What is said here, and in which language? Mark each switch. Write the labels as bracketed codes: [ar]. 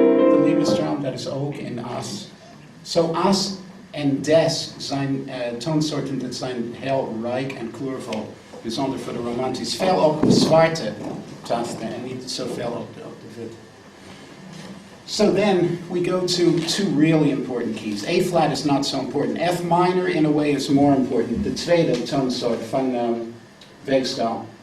[nl] De Liebestraum, dat is ook in As. Zo As en Des zijn toonsoorten dat zijn heel rijk en kleurvol. Bijzonder voor de romantisch. Veel op de zwarte tasten en niet zoveel op de wit. [en] So then we go to two really important keys. A flat is not so important. F minor in a way is more important. [nl] De tweede toonsoort van weegschaal.